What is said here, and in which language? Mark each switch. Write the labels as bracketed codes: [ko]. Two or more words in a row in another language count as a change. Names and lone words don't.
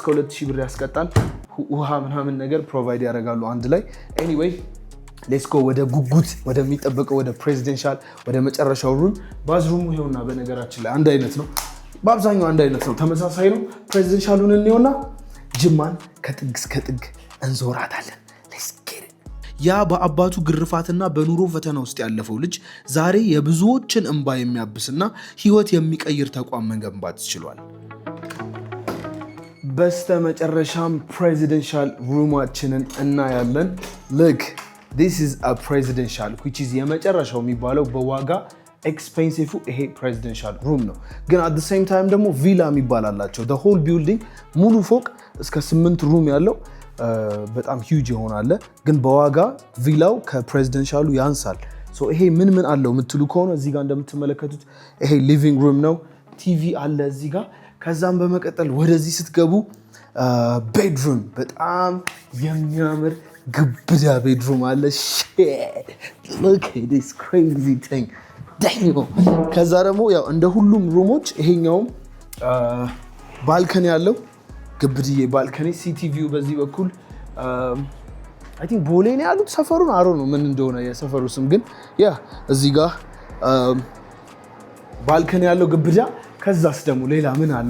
[am] 2000 ብር ያስቀጣል። ውሃ ምናምን ነገር ፕሮቫይድ ያደርጋሉ አንድ ላይ። [en] anyway let's go [am] ወደ ጉጉት ወደሚጠበቀው ወደ ፕሬዚደንሻል ወደ መጨረሻው ሩም። ባዝሩሙ ይኸውና፣ በነገራችን ላይ አንድ አይነት ነው፣ በአብዛኛው አንድ አይነት ነው፣ ተመሳሳይ ነው። ፕሬዚደንሻሉን እንየውና ጅማን ከጥግ እስከ ጥግ እንዞራታለን። ያ በአባቱ ግርፋትና በኑሮ ፈተና ውስጥ ያለፈው ልጅ ዛሬ የብዙዎችን እንባ የሚያብስና ህይወት የሚቀይር ተቋም መገንባት ችሏል። በስተመጨረሻም ፕሬዚደንሻል ሩማችንን እናያለን። ልክ [en] this is a presidential which is [am] የመጨረሻው የሚባለው በዋጋ ኤክስፔንሲቭ ይሄ ፕሬዚደንሻል ሩም ነው። ግን [en] at the same time [am] ደግሞ ቪላ የሚባል አላቸው። the [en] whole building [am] ሙሉ ፎቅ እስከ 8 ሩም ያለው በጣም ሂውጅ ይሆናል። ግን በዋጋ ቪላው ከፕሬዚደንሻሉ ያንሳል። ሶ ይሄ ምን አለው የምትሉ ከሆነ እዚህ ጋር እንደምትመለከቱት ይሄ ሊቪንግ ሩም ነው። ቲቪ አለ እዚህ ጋር። ከዛም በመቀጠል ወደዚህ ስትገቡ ቤድሩም፣ በጣም የሚያምር ግብዳ ቤድሩም አለ። [en] look at this crazy thing damn። [am] ከዛ ደግሞ ያው እንደ ሁሉም ሩሞች ይሄኛውም ባልከኒ ያለው ግብድዬ ባልከኒ፣ ሲቲቪው በዚህ በኩል [en] I think [am] ቦሌ ነው ያሉት ሰፈሩን አሮ ነው ምን እንደሆነ የሰፈሩ ስም። ግን ያ እዚህ ጋር ባልከኒ ያለው ግብዳ። ከዛስ ደግሞ ሌላ ምን አለው?